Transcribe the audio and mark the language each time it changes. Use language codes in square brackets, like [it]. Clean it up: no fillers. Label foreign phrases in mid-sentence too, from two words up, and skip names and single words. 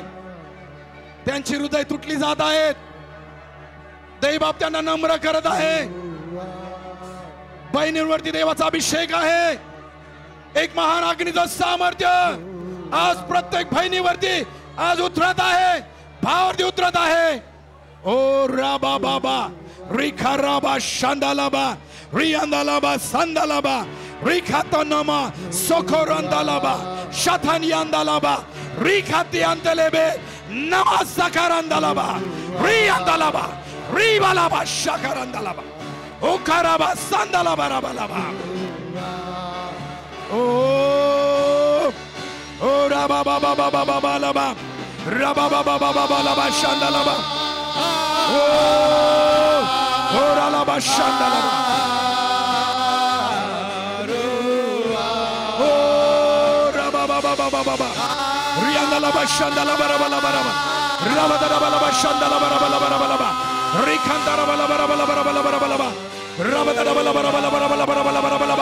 [mr] त्यांची हृदय तुटली जात आहेत. देवबाप त्यांना नम्र करत आहे. बहिणींवरती देवाचा अभिषेक आहे. एक महान अग्नीचं सामर्थ्य आज प्रत्येक बहिणीवरती आज उतरत आहे. भावावरती उतरत आहे. ओ राबा बाबा रिखा राबा शांदालाबा रियांदालाबा संदालाबा रिखातनमा सोखोरंदालाबा शथानियांदालाबा रिखाती अंतलेबे नमस्कारांदालाबा रियांदालाबा रिबालाबा शकारांदालाबा ओखाराबा संदालाबा राबालाबा ओ राबा बाबा बाबा बाबा लाबा राबा बाबा बाबा लाबा शांदालाबा ओ रालाबा शांदालाबा ओ राबा बाबा बाबा बाबा रियांदालाबा शांदालाबा राबालाबा राबा राबादालाबा शांदालाबा राबालाबा राबालाबा रिखांदालाबा राबालाबा राबालाबा राबालाबा राबादालाबा राबालाबा राबालाबा राबालाबा